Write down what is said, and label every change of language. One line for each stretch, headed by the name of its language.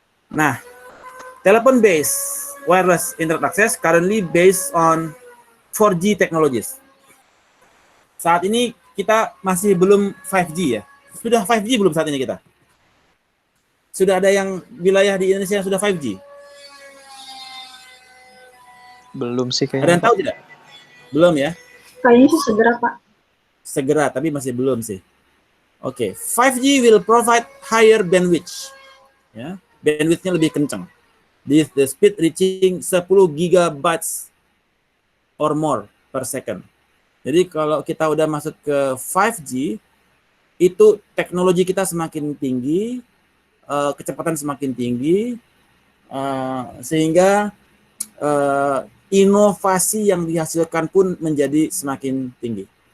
English: Nah,
Indonesian: telepon
English: base wireless internet access currently based on 4G technologies.
Indonesian: Saat ini kita masih belum 5G ya. Sudah 5G belum saat ini kita? Sudah ada yang wilayah di Indonesia yang sudah 5G? Belum sih Ada kayaknya. yang tahu tidak? Belum ya? Kayaknya sih segera, Pak. Segera, tapi masih belum sih.
English: Oke, 5G will provide higher bandwidth.
Indonesian: Ya, bandwidthnya lebih kencang.
English: The speed reaching 10 gigabytes or more per second.
Indonesian: Jadi kalau kita udah masuk ke 5G, itu teknologi kita semakin tinggi, kecepatan semakin tinggi, sehingga inovasi yang dihasilkan pun menjadi semakin tinggi.